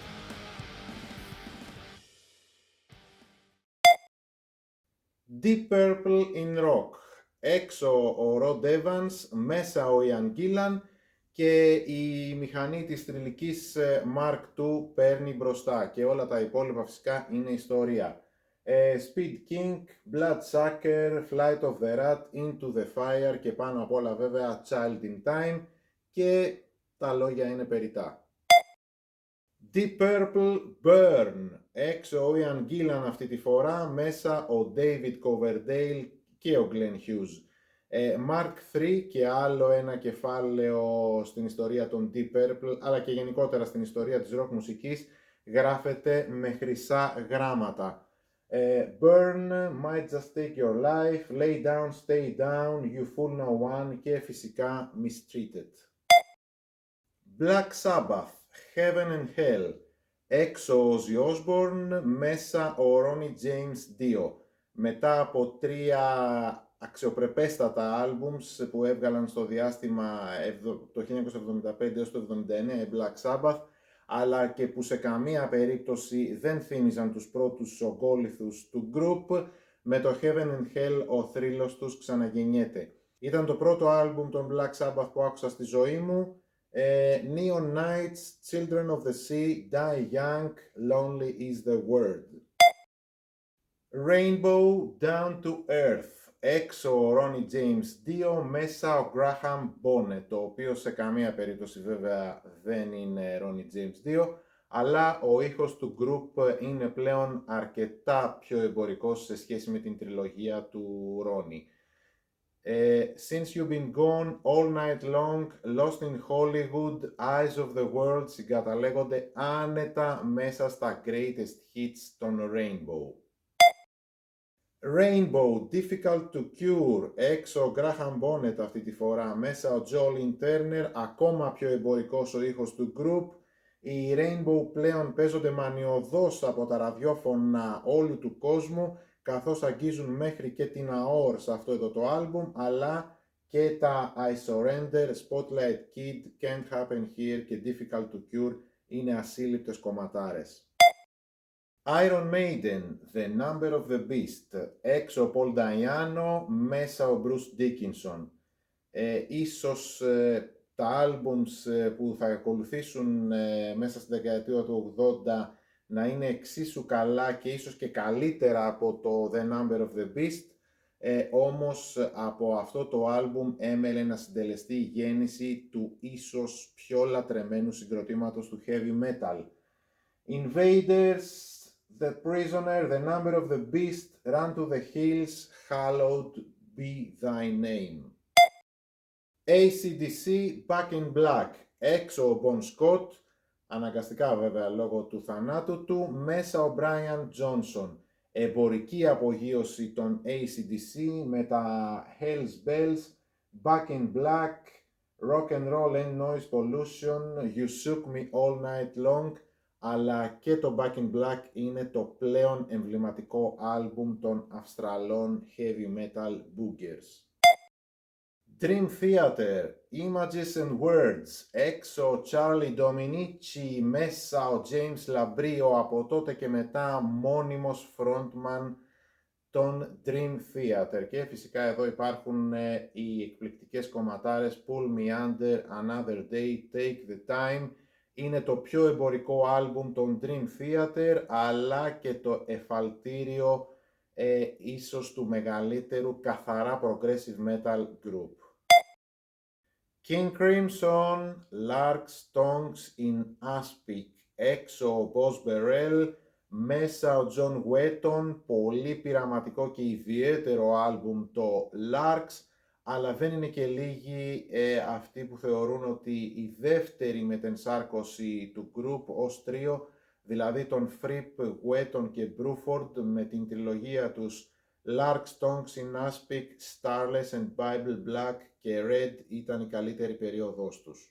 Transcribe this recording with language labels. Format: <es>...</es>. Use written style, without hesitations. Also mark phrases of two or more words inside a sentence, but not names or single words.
<el>Deep Purple in Rock. Έξω ο Rod Evans, μέσα ο Ian Gillan και η μηχανή της θρυλικής Mark II παίρνει μπροστά και όλα τα υπόλοιπα φυσικά είναι ιστορία. Speed King, Bloodsucker, Flight of the Rat, Into the Fire και πάνω απ' όλα βέβαια Child in Time, και τα λόγια είναι περιττά. Deep Purple, Burn. Έξω ο Ian Gillan αυτή τη φορά, μέσα ο David Coverdale και ο Glenn Hughes. Mark III και άλλο ένα κεφάλαιο στην ιστορία των Deep Purple, αλλά και γενικότερα στην ιστορία της rock μουσικής, γράφεται με χρυσά γράμματα. Burn, Might Just Take Your Life, Lay Down, Stay Down, You Fool No One και φυσικά Mistreated. Black Sabbath, Heaven and Hell. Έξω ο Ozzy Osbourne, μέσα ο Ronnie James Dio. Μετά από 3 αξιοπρεπέστατα άλμπουμς που έβγαλαν στο διάστημα το 1975 έως το 1979 η Black Sabbath, αλλά και που σε καμία περίπτωση δεν θύμιζαν τους πρώτους ογκόληθους του group, με το Heaven and Hell ο θρύλος τους ξαναγεννιέται. Ήταν το πρώτο άλμπουμ των Black Sabbath που άκουσα στη ζωή μου. Neon Nights, Children of the Sea, Die Young, Lonely is the Word. Rainbow, Down to Earth. Έξω ο Ronnie James Dio, μέσα ο Graham Bonnet, το οποίο σε καμία περίπτωση βέβαια δεν είναι Ronnie James Dio, αλλά ο ήχος του group είναι πλέον αρκετά πιο εμπορικός σε σχέση με την τριλογία του Ronnie. Since You've Been Gone, All Night Long, Lost in Hollywood, Eyes of the World συγκαταλέγονται άνετα μέσα στα</el> <en>greatest hits</en> <el>των Rainbow. Rainbow, Difficult to Cure. Έξω ο Graham Bonnet αυτή τη φορά, μέσα ο Jolene Turner, ακόμα πιο εμπορικός ο ήχος του group. Οι Rainbow πλέον παίζονται μανιωδώς από τα ραδιόφωνα όλου του κόσμου, καθώς αγγίζουν μέχρι και την AOR σε αυτό εδώ το άλμπουμ, αλλά και τα I Surrender, Spotlight Kid, Can't Happen Here και Difficult to Cure είναι ασύλληπτες κομματάρες. Iron Maiden, The Number of the Beast. Έξω ο Paul Dayano, μέσα ο Bruce Dickinson. Ίσως τα άλμπουμς που θα ακολουθήσουν μέσα στην δεκαετία του 80 να είναι εξίσου καλά και ίσως και καλύτερα από το The Number of the Beast, όμως από αυτό το άλμπουμ έμελε να συντελεστεί η γέννηση του ίσως πιο λατρεμένου συγκροτήματος του</el> <en>heavy metal.</en> <el>Invaders, The Prisoner, The Number of the Beast, Run to the Hills, Hallowed be Thy Name. AC/DC, Back in Black. Έξω ο Bon Scott, αναγκαστικά βέβαια λόγω του θανάτου του, μέσα ο Brian Johnson. Εμπορική απογείωση των AC/DC με τα Hell's Bells, Back in Black, Rock and Roll and Noise Pollution, You Shook Me All Night Long, αλλά και το Back in Black είναι το πλέον εμβληματικό άλμπουμ των Αυστραλών</el> <en>heavy metal boogers.</en> <el>Dream Theater, Images and Words. Έξω ο Charlie Dominici, μέσα ο James Labrie, από τότε και μετά μόνιμος frontman των Dream Theater. Και φυσικά εδώ υπάρχουν οι εκπληκτικές κομματάρες Pull Me Under, Another Day, Take the Time. Είναι το πιο εμπορικό άλμπουμ των Dream Theater, αλλά και το εφαλτήριο ίσως του μεγαλύτερου καθαρά</el> <en>progressive metal group.</en> <el>King Crimson, Larks Tongues in Aspic, έξω ο Boss Burrell, μέσα ο John Wetton, πολύ πειραματικό και ιδιαίτερο άλμπουμ το Larks, αλλά δεν είναι και λίγοι αυτοί που θεωρούν ότι η δεύτερη μετενσάρκωση του group ως τρίο, δηλαδή τον Fripp, Wetton και Bruford με την τριλογία τους Larks, Tongues in Aspic, Starless and Bible Black και Red ήταν η καλύτερη περίοδος τους.</el>